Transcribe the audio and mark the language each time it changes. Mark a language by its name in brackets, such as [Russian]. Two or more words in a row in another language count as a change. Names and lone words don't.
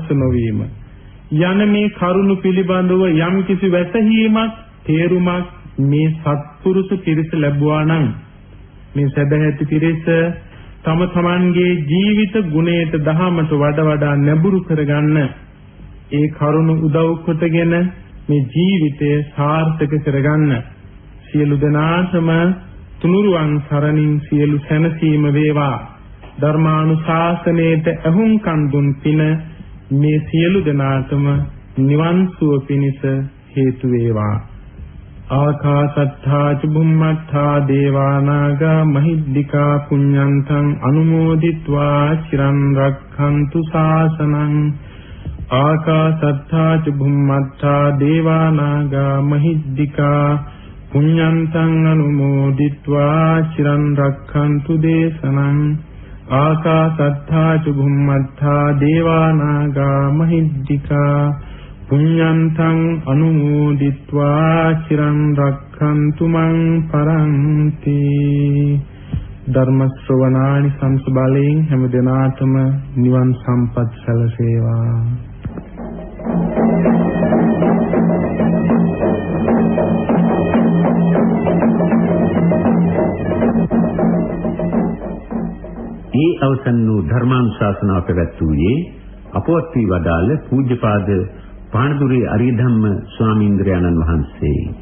[Sinhala] නොවීම යන මේ කරුණු පිළිබඳව යම් කිසි වැටහීමක් තේරුමක් මේ සත්පුරුෂ පිරිස ලැබුවා නම් මේ සදැහැති පිරිස තම තමන්ගේ ජීවිත ගුණයට දහමට වඩා නැඹුරු කරගන්න ඒ කරුණු උදව් කොටගෙන මේ ජීවිතය සාර්ථක කරගන්න සියලු දෙනාටම තුනුරුවන් සරණින් සියලු සැනසීම වේවා. ධර්මානුශාසනයේට අහුම්කන් දුන් පින මේ සියලු දෙනාටම නිවන් සුව පිණිස හේතු වේවා. [Pali] ආකාසත්තා ච බුම්මත්තා දේවානාගා මහිද්దికා පුඤ්ඤන්තං අනුමෝදිත්වා චිරන් රක්ඛන්තු ශාසනං. ආකාසත්තා ච බුම්මත්තා දේවානාගා මහිද්దికා පුඤ්ඤන්තං අනුමෝදිත්වා චිරන් රක්ඛන්තු දේශනං. ආකාසත්තා ච බුම්මත්තා දේවානාගා මහිද්దికා පුඤ්ඤන්තං අනුමෝදිත්වා චිරන් රක්ඛන්තු මං පරන්ති. [Sinhala] ධර්ම ශ්‍රවණානි සංස බලයෙන් හැම දිනාටම නිවන් සම්පත් සැලසේවා. ඒ අවසන් වූ ධර්මානුශාසනාව පැවැත්වුවේ අපවත් වී වදාළ පූජ්‍යපාද පාණදුරේ අරියධම්ම ස්වාමීන්ද්‍රයන්න් වහන්සේ.